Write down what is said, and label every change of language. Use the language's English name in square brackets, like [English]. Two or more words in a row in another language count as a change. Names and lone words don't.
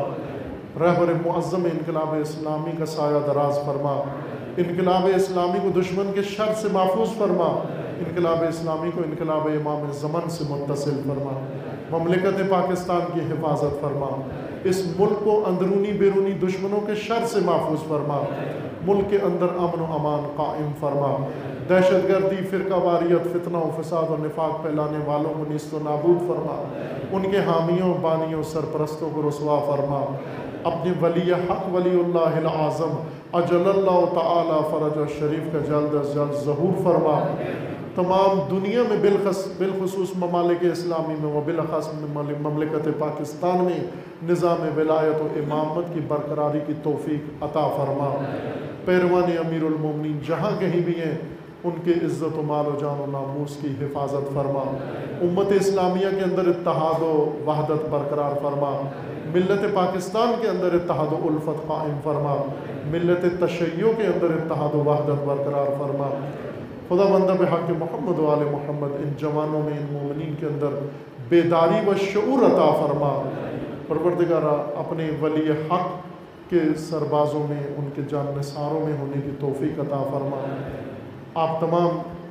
[Urdu] رہبر معظم انقلاب اسلامی کا سایہ دراز فرما، انقلاب اسلامی کو دشمن کے شر سے محفوظ فرما، انقلاب اسلامی کو انقلاب امام زمن سے متصل فرما، مملکت پاکستان کی حفاظت فرما. اس ملک کو اندرونی بیرونی دشمنوں کے شر سے محفوظ فرما، ملک کے اندر امن و امان قائم فرما، دہشت گردی، فرقہ واریت، فتنہ و فساد اور نفاق پھیلانے والوں کو نیست و نابود فرما، ان کے حامیوں، بانیوں، سرپرستوں کو رسوا فرما، اپنے ولی حق [Arabic] ولی اللہ العظم اجل اللہ تعالی فرج شریف [Urdu] کا جلد از جلد ظہور فرما، تمام دنیا میں بالخصوص ممالک اسلامی میں و بالاخص مملکت پاکستان میں نظام ولایت و امامت کی برقراری کی توفیق عطا فرما، پیروان امیر المومنین جہاں کہیں بھی ہیں ان کے عزت و مال و جان و ناموس کی حفاظت فرما، امت اسلامیہ کے اندر اتحاد و وحدت برقرار فرما، ملت پاکستان کے اندر اتحاد و الفت قائم فرما، ملت تشیع کے اندر اتحاد و وحدت برقرار فرما، خدا بندہ بحق محمد و آل محمد ان جوانوں میں، ان مومنین کے اندر بیداری و شعور عطا فرما، پروردگارہ اپنے ولی حق کے سربازوں میں، ان کے جان نثاروں میں ہونے کی توفیق عطا فرما، آپ تمام